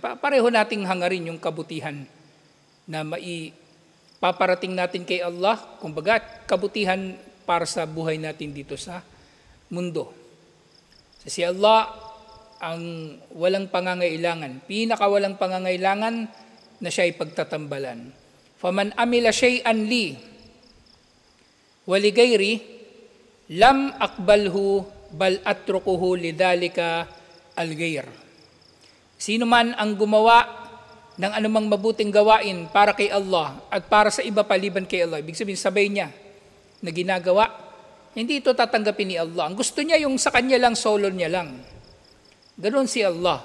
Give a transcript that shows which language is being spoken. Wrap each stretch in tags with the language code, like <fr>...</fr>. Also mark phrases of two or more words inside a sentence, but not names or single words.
<tl>Pareho nating hangarin yung kabutihan na paparating natin kay Allah, kumbaga kabutihan para sa buhay natin dito sa mundo. Si Allah ang walang pangangailangan, pinakawalang pangangailangan na siya ay pagtatambalan.</tl> <ar>فمن عمل شيئا لي ولغيري لم أقبله بل أتركه لذلك الغير.</ar> <tl>Sino man ang gumawa ng anumang mabuting gawain para kay Allah at para sa iba paliban kay Allah, ibig sabihin sabay niya na ginagawa, hindi ito tatanggapin ni Allah. Ang gusto niya yung sa kanya lang, solo niya lang. Ganoon si Allah.</tl>